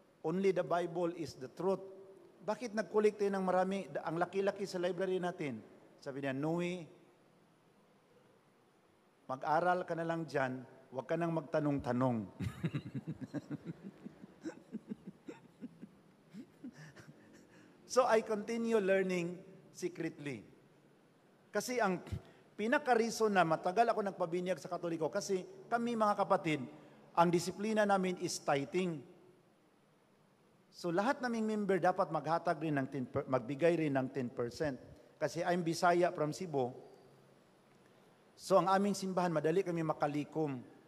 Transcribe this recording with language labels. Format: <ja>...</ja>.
<en>Only the Bible is the truth.</en> <tl>Bakit nag-collect tayo ng marami, ang laki-laki sa library natin? Sabi niya, Noe, mag-aral ka na lang dyan, huwag ka nang magtanong-tanong.</tl> <en>So I continue learning secretly.</en> <tl>Kasi ang pinaka-reason na matagal ako nagpabinyag sa Katoliko, kasi kami mga kapatid, ang disiplina namin is tithing. So lahat naming member dapat maghatag rin ng magbigay rin ng 10%. Kasi</tl> <en>I'm Bisaya from Cebu.</en> <tl>So ang aming simbahan, madali kami makalikom.</tl>